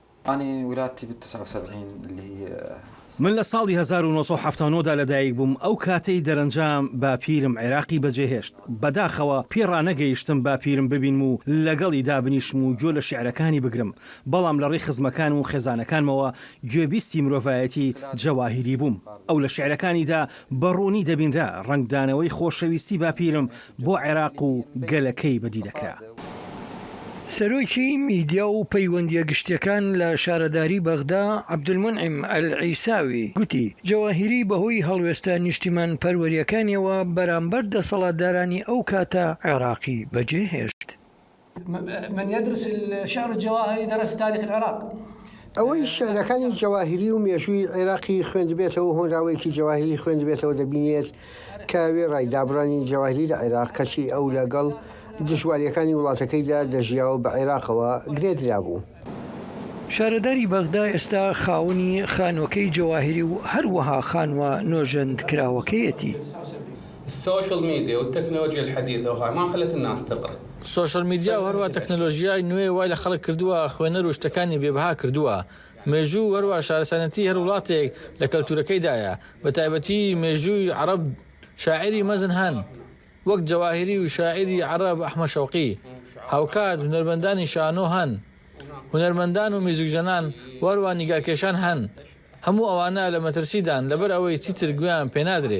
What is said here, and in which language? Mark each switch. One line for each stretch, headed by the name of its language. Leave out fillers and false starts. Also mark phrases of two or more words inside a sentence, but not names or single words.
Central Kurdish: من لە ساڵی 1970دا لەدایک بووم ئەو کاتەی دەرەنجام باپیرم عێراقی بەجێهێشت بەداخەوە پێڕانەگەیشتم باپیرم ببینم و لەگەڵی دابنیشم و گوێ لە شیعرەکانی بگرم بەڵام لە ڕێی خزمەکان و خێزانەکانمەوە گوێبیستی مرۆڤایەتی جەواهیری بووم ئەو لە شیعرەکانیدا بەڕوونی دەبینرا ڕنگدانەوەی خۆشەویستی باپیرم بۆ عێراق و گەلەکەی بەدی دەکرا. سەرۆکی میدیا و پەیوەندیە گشتیەکان لە شارەداری بەغدا عەبدولمونعیم ئەلعیساوی گوتی جەواهیری بەهۆی هەڵوێستە نیشتیمان پەروەریەکانیەوە بەرامبەر دەسەڵاتدارانی ئەو کاتە عێراقی بەجێهێشت.
Arabic: من يدرس الشعر الجواهري درس تاريخ العراق.
Central Kurdish: ئەوەی شعرەکانی جەواهیری و مێژووی عێراقی خوێندبێتەوە و هۆنراوەیەکی جەواهیری خوێندبێتەوە دەبینێت کاوێ ڕایدابڕانی جەواهیری لە عێراق کەچی ئەو لەگەڵ دژواریەکانی وڵاتەکەیدا دەژیاوە بە عێراقەوە گرێدرا بوو. شارەداری بەغدا ئێستا خاوەنی خانوەکەی جەواهیری و هەروەها خانوە نۆژەندکراوەکەیەتی.
Arabic: السوشيال ميديا والتكنولوجيا الحديثة ما خلت الناس تقرأ.
English: social media
Central Kurdish: وهروە تەکنۆلۆژیای نوێ وای لە خەڵک کردووە خوێنەر و شتەکانی بێبها کردووە. مێژوو هەروە شارەسەنەتی هەر وڵاتێک لە کەلتورەکەیدایە بە تایبەتی مێژووی عەرەب شاعری مەزن هەن وەک جەواهیری و شاعری عەرەب ئەحمەد شەوقی هاوکات هونەرمەندانی شانۆ هەن هونەرمەندان و میزوکژەنان وەروە نیگارکێشان هەن هەموو ئەوانە لە مەترسیدان لەبەر ئەوەی چیتر گویان پێنادرێت.